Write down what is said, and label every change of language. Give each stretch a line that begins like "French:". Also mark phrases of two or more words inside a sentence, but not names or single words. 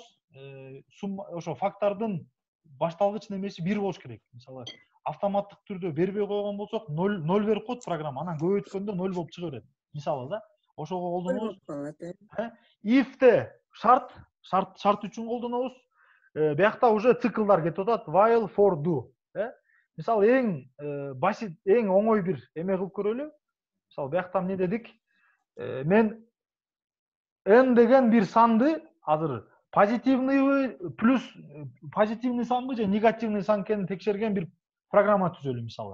Kyrgyz: Ошо фактordун башталгыч немеси 1 болуш керек. Мисалы, автоматтык түрдө бербей койгон болсок, 0 берип коет программа, анан көбөйткөндө 0 болуп чыга берет. Мисалы да, ошого колдонобуз. If'те шарт үчүн колдонобуз. Биякта уже циклдар кетип атат.
English: While, for, do.
Kyrgyz: Мисалы, эң оңой бир эме кылып көрөлү. Мисалы, биякта эмне дедик? Мен n деген бир санды азыр
Russian: позитивный плюс позитивный
Kyrgyz: санбы же негативный сан экенин текшерген бир программа түзөлү, мисалы.